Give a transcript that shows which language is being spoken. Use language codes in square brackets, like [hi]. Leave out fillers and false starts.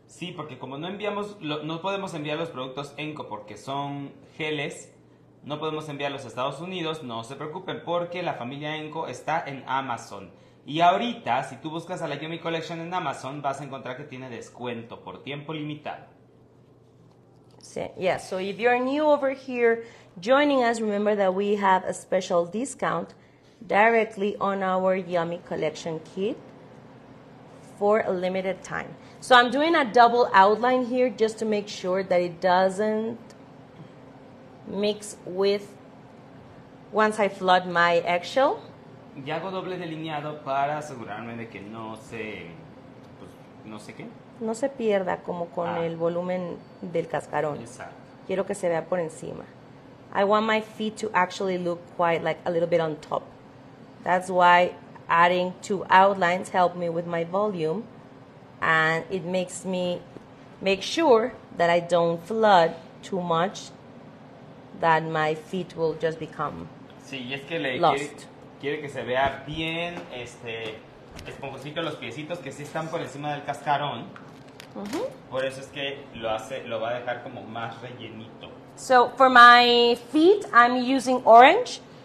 [es] Sí, porque como no enviamos, no podemos enviar los productos Enco porque son geles, no podemos enviarlos a Estados Unidos, no se preocupen porque la familia Enco está en Amazon. Y ahorita, si tú buscas a la Yummy Collection en Amazon, vas a encontrar que tiene descuento por tiempo limitado. [en] Yeah, so if you're new over here joining us, remember that we have a special discount directly on our Yummy Collection kit for a limited time. So I'm doing a double outline here just to make sure that it doesn't mix with once I flood my eggshell. [es] Y hago doble delineado para asegurarme de que no se... Pues, no sé qué. No se pierda como con el volumen del cascarón. Exacto. Quiero que se vea por encima. [en] I want my feet to actually look quite like a little bit on top. That's why adding 2 outlines help me with my volume, and it makes me make sure that I don't flood too much, that my feet will just become [es] Sí, y es que le [en] lost. [es] quiere que se vea bien esponjosito los piecitos que sí están por encima del cascarón. Por eso es que lo va a dejar como más rellenito. [en] So for my feet, I'm using orange.